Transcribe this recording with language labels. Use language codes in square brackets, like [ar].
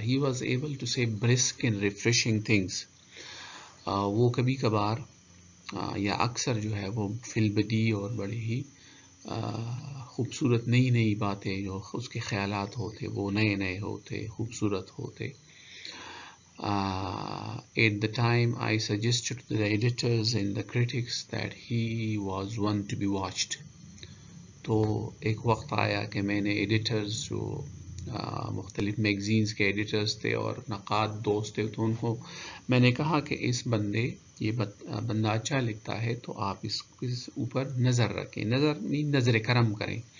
[en] He was able to say brisk and refreshing things. [ur] وہ کبھی کبھار یا اکثر جو ہے وہ فی البدیہہ اور بڑے ہی خوبصورت نئی نئی باتیں جو اس کے خیالات ہوتے وہ نئے نئے ہوتے, خوبصورت ہوتے. [en] At the time I suggested to the editors and the critics that he was one to be watched. [ur] تو ایک وقت آیا کہ میں نے ایڈیٹرز جو مختلف میگزینز کے ایڈیٹرز تھے اور نقاد دوست تھے, تو ان کو میں نے کہا کہ اس یہ بندہ اچھا لکھتا ہے تو آپ اس اوپر نظر رکھیں, نظر کرم کریں.